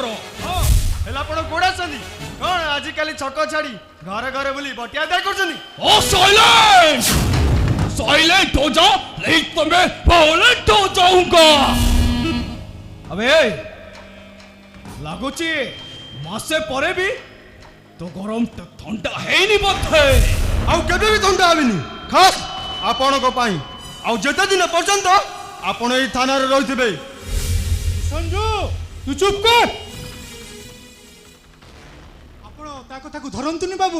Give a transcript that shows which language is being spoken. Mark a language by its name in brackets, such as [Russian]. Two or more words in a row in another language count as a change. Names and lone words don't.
[Odia] ହେଲେ ଆପଣ କୋଉଟା ଅଛନ୍ତି? କଣ ଆଜିକାଲି ଛକ ଛାଡି ଘରେ ଘରେ ବୁଲି ବଟିଆ ଆଦାୟ କରୁଛନ୍ତି? [Hindi] ओ साइलेंट साइलेंट हो जा, नहीं तो मैं वायलेंट हो जाऊंगा। [Odia] अबे ଲାଗୁଛି ମାସେ ପରେ ବି ତ ଗରମ ତ ଥଣ୍ଡା ହେଇନି ବୋଧେ। ଆଉ କେବେ ବି ଥଣ୍ଡା ହେବିନି, ଖାସ୍ ଆପଣଙ୍କ ପାଇଁ। ଆଉ ଯେତେ ଦିନ ପର୍ଯ୍ୟନ୍ତ ଆପଣ ଏଇ ଥାନାରେ ରହିଥିବେ। ସଞ୍ଜୁ, ତୁ ଚୁପ୍ କର। ଆପଣ ତା କଥାକୁ ଧରନ୍ତୁନି ବାବୁ।